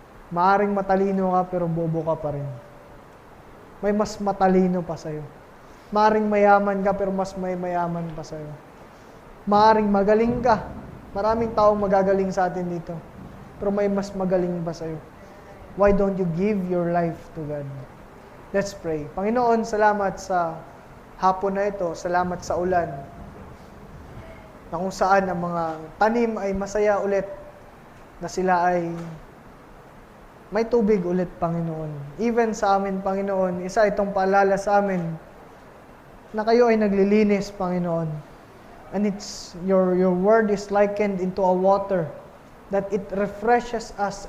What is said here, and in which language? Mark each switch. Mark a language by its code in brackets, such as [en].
[tl] Maaring matalino ka pero bobo ka pa rin. May mas matalino pa sa'yo. Maaring mayaman ka pero mas may mayaman pa sa'yo. Maaring magaling ka. Maraming taong magagaling sa atin dito. Pero may mas magaling pa sa'yo. [en] Why don't you give your life to God? Let's pray. [tl] Panginoon, salamat sa hapon na ito. Salamat sa ulan. Na kung saan ang mga tanim ay masaya ulit. Na sila ay may tubig ulit, Panginoon. Even sa amin, Panginoon, isa itong paalala sa amin na kayo ay naglilinis, Panginoon. [en] And it's your word is likened into a water that it refreshes us.